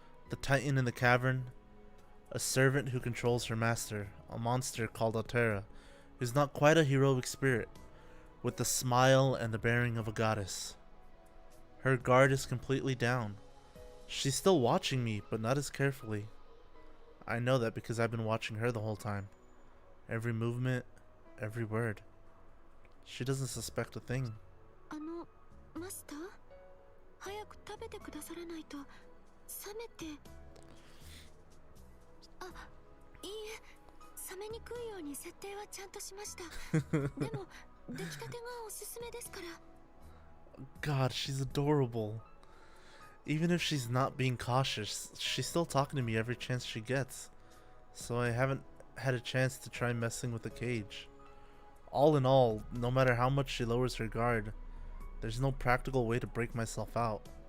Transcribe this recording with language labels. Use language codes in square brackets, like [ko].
[en] The Titan in the cavern, a servant who controls her master, a monster called Altera, who's not quite a heroic spirit, with the smile and the bearing of a goddess. Her guard is completely down. She's still watching me, but not as carefully. I know that because I've been watching her the whole time. Every movement, every word. She doesn't suspect a thing. Master? [ja] 早く食べてくださらないと冷めて。あ、いいえ、冷めにくいように設定はちゃんとしました。でも出来たてがおすすめですから。 [en] God, she's adorable. Even if she's not being cautious, she's still talking to me every chance she gets. So I haven't had a chance to try messing with the cage. All in all, no matter how much she lowers her guard, there's no practical way to break myself out.